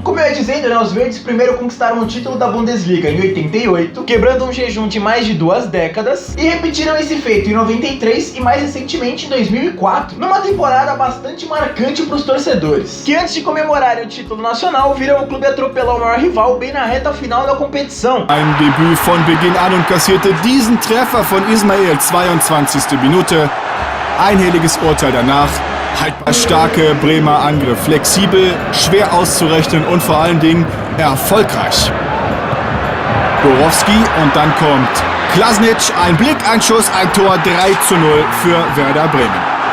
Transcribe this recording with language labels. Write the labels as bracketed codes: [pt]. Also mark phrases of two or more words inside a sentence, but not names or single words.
[pt] Como eu ia dizendo, os verdes primeiro conquistaram o título da Bundesliga em 88, quebrando um jejum de mais de 2 décadas, e repetiram esse feito em 93 e mais recentemente em 2004, numa temporada bastante marcante para os torcedores, que antes de comemorarem o título nacional, viram o clube atropelar o maior rival bem na reta final da competição. [de] Ein Debüt von Beginn an und kassierte diesen Treffer von Ismail, 22. Minute. Einhelliges Urteil danach. Starke Bremer Angriff, flexibel, schwer auszurechnen und vor allen Dingen erfolgreich. Borowski und dann kommt Klasnic, ein Blick, ein Schuss, ein Tor, 3:0 für Werder Bremen.